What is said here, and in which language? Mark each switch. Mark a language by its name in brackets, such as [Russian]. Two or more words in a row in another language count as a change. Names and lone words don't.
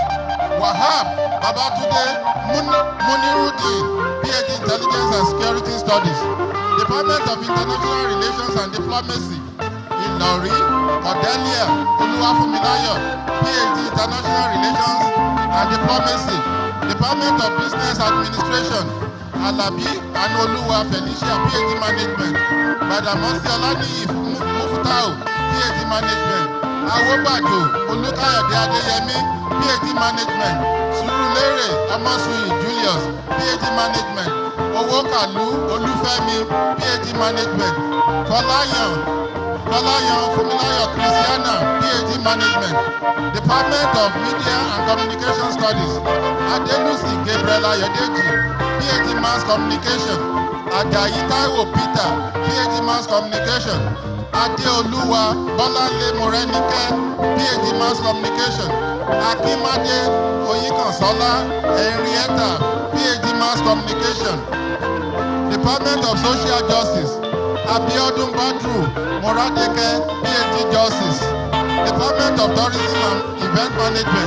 [English] Wahab Babatunde Munirudin, PhD Intelligence and Security Studies. Department of International Relations and Diplomacy. Ilori Cordelia Oluwafumilayo, PhD International Relations and Diplomacy. Department of Business Administration. Alabi Anoluwa Felicia, PhD Management. Badamasi Olaniyi Mufutau, PhD Management. Awobajo Olukayode Adeyemi, PhD Management. Surulere Amosuyi Julius, PhD Management. Owokalu Olufemi, PhD Management. Fọláyan Fumilayo Christiana, PhD Management. Department of Media and Communication Studies. Adelusi Gabriel Ayodeji, PhD Mass Communication. Ajayi Taiwo Peter, PhD Mass Communication. Adeoluwa Bọ́láńlé Morenike, PhD Mass Communication. Akimade Oyikansola Henrietta, PhD Mass Communication. Department of Social Justice. Abiodun Badru Moradeke, PhD Justice. Department of Tourism and Event Management.